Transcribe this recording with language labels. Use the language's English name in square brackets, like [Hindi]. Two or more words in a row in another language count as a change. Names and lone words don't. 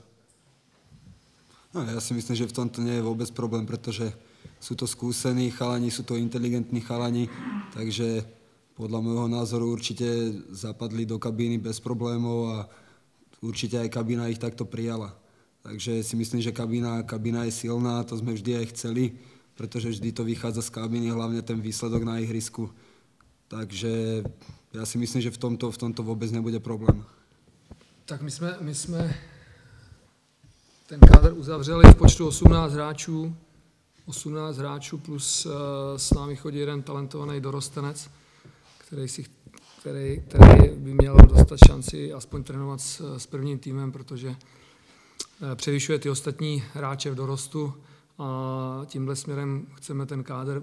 [Slovak] No, ja si myslím, že v tomto nie je vôbec problém, pretože sú to skúsení chalani, sú to inteligentní chalani, takže podľa môjho názoru určite zapadli do kabíny bez problémov a určite aj kabína ich takto prijala. Takže si myslím, že kabína je silná, to sme vždy aj chceli, pretože vždy to vychádza z kabíny, hlavne ten výsledok na ihrisku. Takže ja si myslím, že v tomto vôbec nebude problém. [Czech] Tak my jsme ten kádr uzavřeli v počtu 18 hráčů. 18 hráčů plus s námi chodí jeden talentovaný dorostenec, který by měl dostat šanci aspoň trénovat s prvním týmem, protože převyšuje ty ostatní hráče v dorostu a tímhle směrem chceme ten kádr,